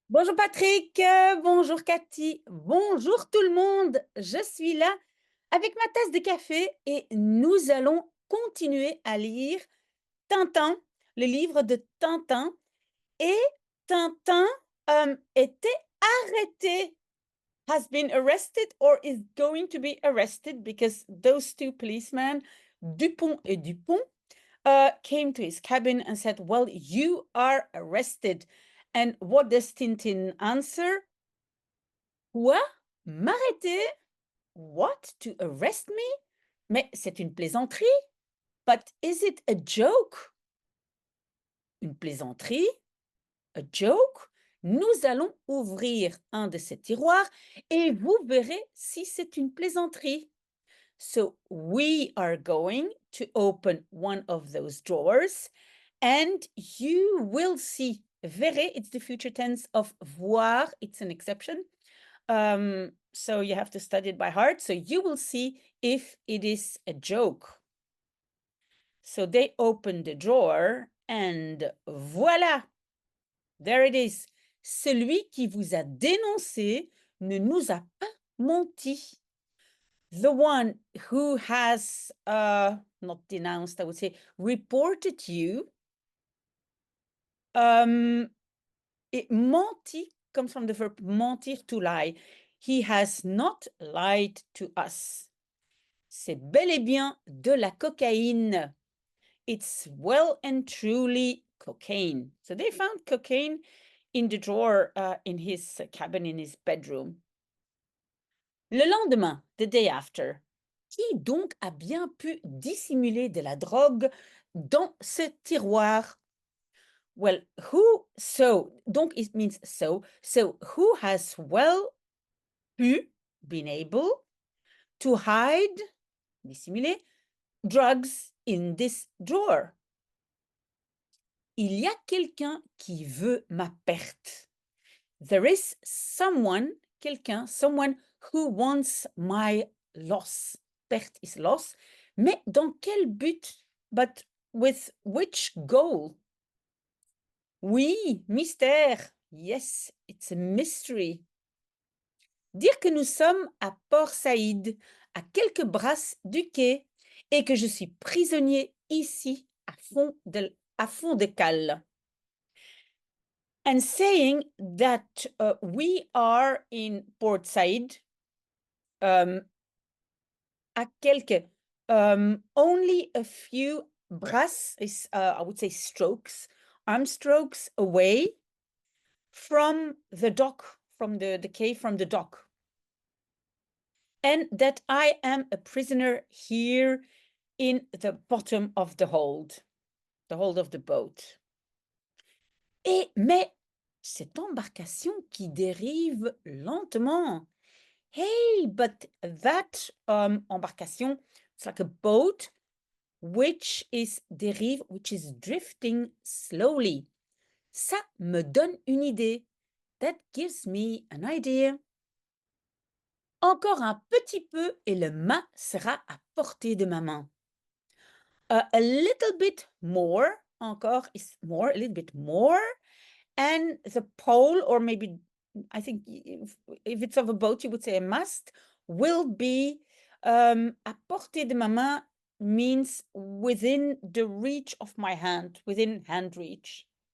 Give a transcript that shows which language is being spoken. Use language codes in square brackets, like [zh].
[fr] Bonjour Patrick, bonjour Cathy, bonjour tout le monde. Je suis là avec ma tasse de café et nous allons continuer à lire Tintin, le livre de Tintin. Et Tintin était arrêté, [en] has been arrested or is going to be arrested because those two policemen, Dupont et Dupont, came to his cabin and said, "Well, you are arrested." And what does Tintin answer? [fr] Quoi? M'arrêter? [en] What? To arrest me? [fr] Mais c'est une plaisanterie. [en] But is it a joke? [fr] Une plaisanterie? [en] A joke? [fr] Nous allons ouvrir un de ces tiroirs et vous verrez si c'est une plaisanterie. [en] So we are going to open one of those drawers and you will see. Verrez, it's the future tense of voir. It's an exception. So you have to study it by heart. So you will see if it is a joke. So they opened the drawer and voilà, there it is. [fr] Celui qui vous a dénoncé ne nous a pas menti. [en] The one who has, not denounced, I would say, reported you, it menti comes from the verb mentir, to lie. He has not lied to us. [fr] C'est bel et bien de la cocaïne. [en] It's well and truly cocaine. So they found cocaine in the drawer in his cabin, in his bedroom. [fr] Le lendemain, [en] the day after, [fr] qui donc a bien pu dissimuler de la drogue dans ce tiroir? [en] Well, who, so, donc it means so who has well pu, been able, to hide, dissimuler, drugs in this drawer? [fr] Il y a quelqu'un qui veut ma perte. [en] There is someone, quelqu'un, someone who wants my loss. Perte is loss. [fr] Mais dans quel but? [en] But with which goal? [fr] Oui, mystère. [en] Yes, it's a mystery. [fr] Dire que nous sommes à Port Saïd, à quelques brasses du quai, et que je suis prisonnier ici, à fond de cale. [en] And saying that we are in Port Said, [fr] à quelques, [en] only a few brasses, I would say strokes, arm strokes away from the dock, from the quay, from the dock. And that I am a prisoner here in the bottom of the hold of the boat. [fr] Mais cette embarcation qui dérive lentement. [en] Hey, but that embarcation, it's like a boat which is dérive, which is drifting slowly. [fr] Ça me donne une idée. [en] That gives me an idea. [fr] Encore un petit peu et le mât sera à portée de ma main. [en] A little bit more, encore is more, a little bit more, and the pole, or maybe I think if it's of a boat, you would say a mast, will be [fr] à portée de ma main [en] means within the reach of my hand, within hand reach.